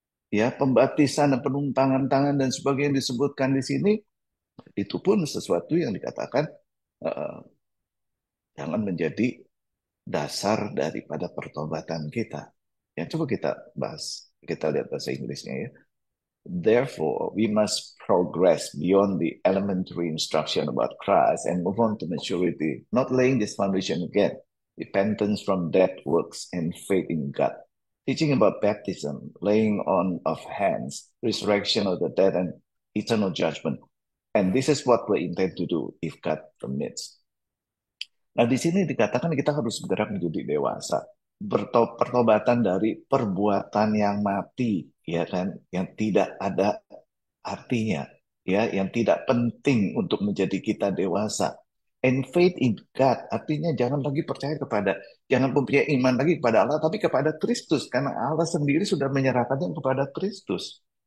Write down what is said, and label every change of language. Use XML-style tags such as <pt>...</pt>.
<id>Ya, pembaptisan dan penumpangan tangan dan sebagainya yang disebutkan di sini itu pun sesuatu yang dikatakan jangan menjadi dasar daripada pertobatan kita. Ya, coba kita bahas. Kita lihat bahasa Inggrisnya ya.</id> <en>Therefore, we must progress beyond the elementary instruction about Christ and move on to maturity, not laying this foundation again, repentance from dead works and faith in God. Teaching about baptism, laying on of hands, resurrection of the dead, and eternal judgment. And this is what we intend to do if God permits.</en> <id>Nah, di sini dikatakan kita harus bergerak menjadi dewasa. Pertobatan dari perbuatan yang mati, ya kan, yang tidak ada artinya, ya, yang tidak penting untuk menjadi kita dewasa. And faith in God, artinya jangan lagi percaya kepada, jangan mempunyai iman lagi kepada Allah, tapi kepada Kristus, karena Allah sendiri sudah menyerahkannya kepada Kristus.</id>